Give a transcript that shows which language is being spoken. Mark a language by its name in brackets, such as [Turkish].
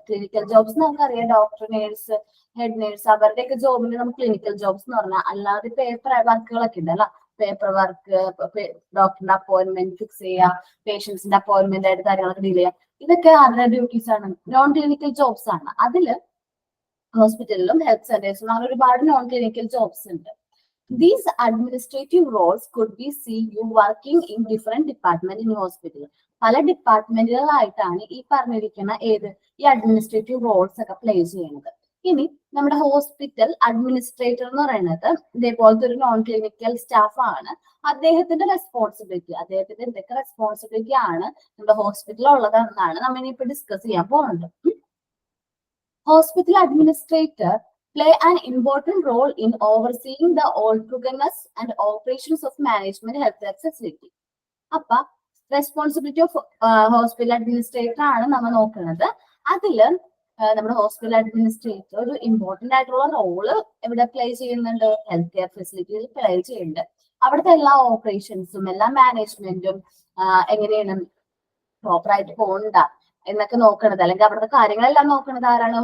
[Malayalam] Clinical jobs നമുക്കറിയാം, doctor, nurse, head nurse, അവരുടെയൊക്കെ ജോബിന് നമുക്ക് ക്ലിനിക്കൽ ജോബ്സ് എന്ന് പറഞ്ഞാൽ അല്ലാതെ പേപ്പർ വർക്കുകളൊക്കെ ഉണ്ട് അല്ല. പേപ്പർ വർക്ക്, ഡോക്ടറിന്റെ അപ്പോയിന്റ്മെന്റ് ഫിക്സ് ചെയ്യുക, പേഷ്യൻസിന്റെ അപ്പോയിന്റ്മെന്റ് ആയിട്ട് കാര്യങ്ങളൊക്കെ ഡീൽ ചെയ്യുക, ഇതൊക്കെ അവരുടെ ഡ്യൂട്ടീസ് ആണ്, നോൺ ക്ലിനിക്കൽ ജോബ്സ് ആണ്. അതില് ഹോസ്പിറ്റലിലും ഹെൽത്ത് സെന്റേഴ്സിലും അങ്ങനെ ഒരുപാട് നോൺ ക്ലിനിക്കൽ ജോബ്സ് ഉണ്ട്. [English] These administrative roles could be seen you working in different department in hospital. [Malayalam] പല ഡിപ്പാർട്ട്മെന്റുകളായിട്ടാണ് ഈ പറഞ്ഞിരിക്കുന്ന ഈ അഡ്മിനിസ്ട്രേറ്റീവ് റോൾസ് ഒക്കെ പ്ലേ ചെയ്യുന്നത്. ഇനി നമ്മുടെ ഹോസ്പിറ്റൽ അഡ്മിനിസ്ട്രേറ്റർ എന്ന് പറയുന്നത് ഇതേപോലത്തെ ഒരു നോൺ ക്ലിനിക്കൽ സ്റ്റാഫ് ആണ്. അദ്ദേഹത്തിന്റെ എന്തൊക്കെ റെസ്പോൺസിബിലിറ്റി ആണ് നമ്മുടെ ഹോസ്പിറ്റലിൽ ഉള്ളതെന്നാണ് നമ്മൾ ഇനിയിപ്പോ ഡിസ്കസ് ചെയ്യാൻ പോകുന്നത്. [English] Hospital administrator play an important role in overseeing the orderliness and operations of management healthcare facility. [Malayalam] അപ്പൊ റെസ്പോൺസിബിലിറ്റി ഓഫ് ഹോസ്പിറ്റൽ അഡ്മിനിസ്ട്രേറ്റർ ആണ് നമ്മൾ നോക്കുന്നത്. അതില് നമ്മുടെ ഹോസ്പിറ്റൽ അഡ്മിനിസ്ട്രേറ്റർ ഒരു ഇമ്പോർട്ടന്റ് ആയിട്ടുള്ള റോള് എവിടെ പ്ലേ ചെയ്യുന്നുണ്ട്? ഹെൽത്ത് കെയർ ഫെസിലിറ്റിയിൽ പ്ലേ ചെയ്യുന്നുണ്ട്. അവിടുത്തെ എല്ലാ ഓപ്പറേഷൻസും എല്ലാ മാനേജ്മെന്റും എങ്ങനെയാണ് പ്രോപ്പറായിട്ട് പോകണ്ട എന്നൊക്കെ നോക്കണത്, അല്ലെങ്കിൽ അവിടുത്തെ കാര്യങ്ങളെല്ലാം നോക്കുന്നത് ആരാണ്?